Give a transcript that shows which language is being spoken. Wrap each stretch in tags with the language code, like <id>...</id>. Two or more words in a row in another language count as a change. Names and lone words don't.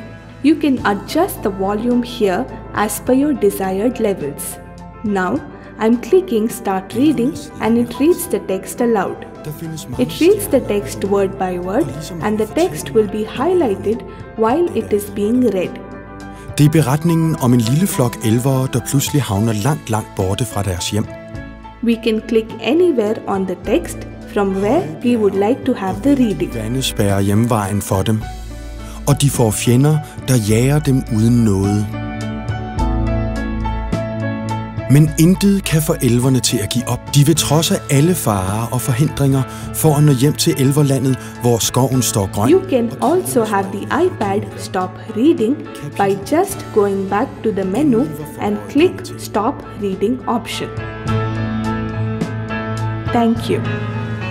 <en>You can adjust the volume here as per your desired levels. Now I'm clicking Start Reading and it reads the text aloud. It reads the text word by word and the text will be highlighted while it is being read.</en> <da>Det er beretningen om en lille flok elvere, der pludselig havner langt borte fra deres hjem.</da> <en>We can click anywhere on the text from where we would like to have the reading.</en> <da>Vandet spærrer hjemvejen for dem, og de får fjender, der jager dem uden nåde. Men intet kan få elverne til at give op. De vil trodse alle farer og forhindringer for at nå hjem til elverlandet, hvor skoven står grøn.</da> <en>You can also have the iPad stop reading by just going back to the menu and click Stop Reading option. Thank you.</en>